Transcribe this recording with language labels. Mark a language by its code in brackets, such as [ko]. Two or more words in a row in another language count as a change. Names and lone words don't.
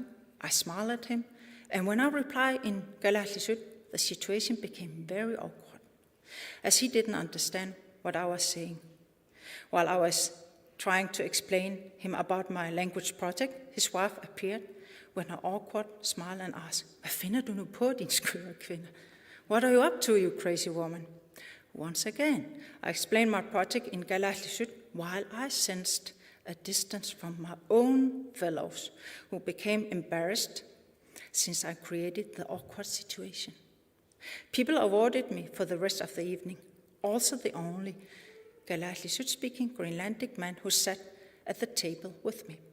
[en] I smiled at him, and when I replied in Kalaallisut, the situation became very awkward, as he didn't understand what I was saying. While I was trying to explain him about my language project, his wife appeared with an awkward smile and asked, [da] "Hvad finder du nu på, din skøre kvinde? [en] What are you up to, you crazy woman?" Once again, I explained my project in Kalaallisut while I sensed a distance from my own fellows who became embarrassed since I created the awkward situation. People avoided me for the rest of the evening, also the only Kalaallisut-speaking Greenlandic man who sat at the table with me.